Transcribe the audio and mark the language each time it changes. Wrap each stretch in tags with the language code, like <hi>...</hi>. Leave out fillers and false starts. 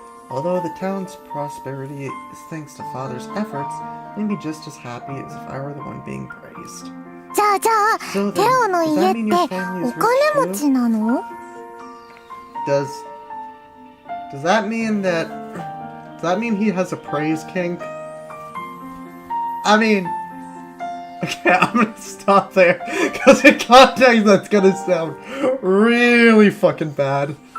<en>Although the town's prosperity is thanks to Father's efforts, I'd be just as happy as if I were the one being praised.</en> <ja>じゃあテオの家ってお金持ちなの？</ja> <en>Does that mean he has a praise kink? I mean, okay, I'm gonna stop there, because in context that's gonna sound really fucking bad.</en>